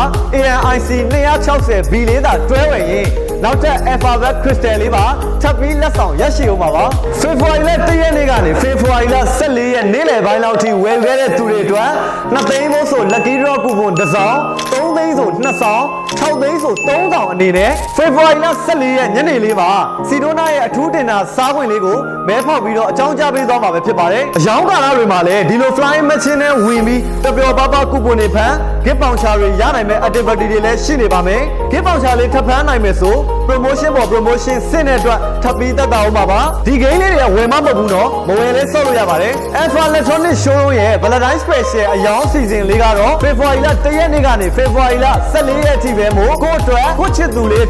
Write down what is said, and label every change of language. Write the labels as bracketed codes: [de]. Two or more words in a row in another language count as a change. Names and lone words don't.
[my] ANIC 260B လေးသာတွဲဝယ်ရင်နောက်ထပ် Alpha Bud Crystal လေးပါထပ်ပြီးလက်ဆောင်ရရှိအောင်ပါဖေဖော်ဝါရီလ1ရက်နေ့ကနေဖေဖော်ဝါရီလ14ရက်နေ့လယ်ပိုင်းလောက်ထိဝယ်ခဲ့တဲ့သူတွေအတွက်2သိန်းမို့ဆို [en] Lucky Draw Coupon [my] တစ်စောင်3သိန်းဆို2ဆောင်6သိန်းဆို3ဆောင်အနေနဲ့ဖေဖော်ဝါရီလ 14ရက်ညနေလေးမှာစီဒိုနာရဲ့အထူးတင်တာစားခွင့်လေးကိုမဲဖောက်ပြီးတော့အကြောင်းကြားပေးသွားမှာပဲဖြစ်ပါတယ်အယောင်းကာလတွေမှာလည်းဒီလို [en] flying machine [my] နဲ့ဝင်ပြီးပျော်ပါပါကူပွန်တွေဖန် [en] gift voucher [my] တွေရနိုင်မဲ့ activity တွေ လည်းရှိနေပါမယ် [en] gift voucher [my] လေးထပ်ဖမ်းနိုင်မယ်ဆို promotion ပေါ် promotion စင်တဲ့အတွက်ထပ်ပြီးတက်တာအောင်ပါပါဒီ game လေးတွေကဝယ်မမဟုတ်ဘူးနော်မဝယ်လဲဆော့လို့ရပါတယ် Alpha Electronic Showroom ရဲ့ [en] Valentine Special [my] အယောင်းစီစဉ်လေးကတော့ February လ1ရက်နေ့ကနေ February လ14ရက်အထိပဲမို့ကိုအတွက်ကိုချစ်သူလေး